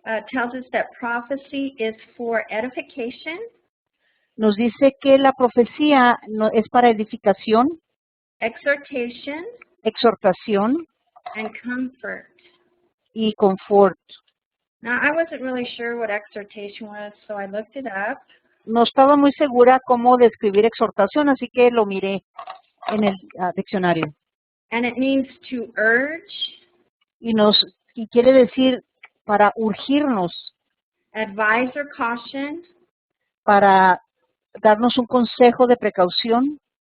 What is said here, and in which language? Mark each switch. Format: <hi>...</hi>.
<en>tells us that prophecy is for edification,</en> <es>nos dice que la profecía es para edificación,</es> <en>exhortation,</en> <es>exhortación</es> <en>and comfort.</en> <es>y confort.</es> <en>Now, I wasn't really sure what exhortation was, so I looked it up.</en> <es>No estaba muy segura cómo describir exhortación, así que lo miré en el diccionario.</es> <en>And it means to urge,</en> <es>Y quiere decir para urgirnos,</es> <en>advise or caution,</en> <es>para darnos un consejo de precaución,</es>